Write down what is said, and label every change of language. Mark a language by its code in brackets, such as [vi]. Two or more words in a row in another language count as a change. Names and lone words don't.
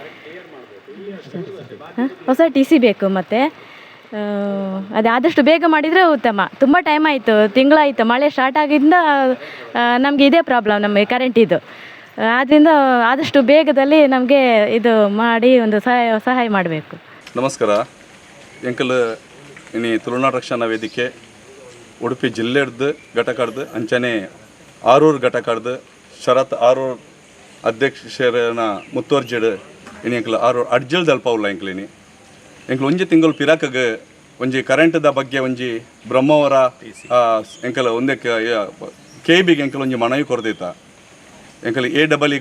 [kn] ಹೊಸ TC ಬೇಕು. ಮತ್ತು ಅದೇ ಆದಷ್ಟು ಬೇಗ ಮಾಡಿದರೆ ಉತ್ತಮ. ತುಂಬ ಟೈಮ್ ಆಯಿತು, ತಿಂಗಳಾಯಿತು ಮಳೆ ಸ್ಟಾರ್ಟ್ ಆಗಿಂದ ನಮಗೆ ಇದೇ ಪ್ರಾಬ್ಲಮ್ ನಮಗೆ ಕರೆಂಟಿದು. ಆದ್ದರಿಂದ ಆದಷ್ಟು ಬೇಗದಲ್ಲಿ ನಮಗೆ ಇದು ಮಾಡಿ ಒಂದು ಸಹಾಯ ಮಾಡಬೇಕು. ನಮಸ್ಕಾರ. [tcy] ಎಂಕಲ್ ಇನಿ ತುಳುನಾಡು ರಕ್ಷಣಾ ವೇದಿಕೆ ಉಡುಪಿ ಜಿಲ್ಲೆಡ್ದು ಘಟಕಡ್ದು ಅಂಚನೆ ಆರೂರು ಘಟಕಡ್ದು ಶರತ್ ಆರೂರು ಅಧ್ಯಕ್ಷರನ ಮುತ್ತುವರ್ಜಿಡ್ ಇನಿ ಎಂಕಲ್ ಆರು ಅಡ್ಜಲ್ ದಲ್ಪವುಲ್ಲ ಎಂಕ್ಲಿನಿ ಎಂಕಲ್ ಒಂಜಿ ತಿಂಗಳು ಪಿರಾಕಗ್ ಒಂಜಿ ಕರೆಂಟ್ದ ಬಗ್ಗೆ ಒಂಜಿ ಬ್ರಹ್ಮವರ ಎಂಕಲ್ ಒಂದೇ KBಗೆ ಎಂಕಲ್ ಒಂಜಿ ಮನವಿ ಕೊರ್ದಿತ್ತ ಎಂಕಲ್ AEEಗೆ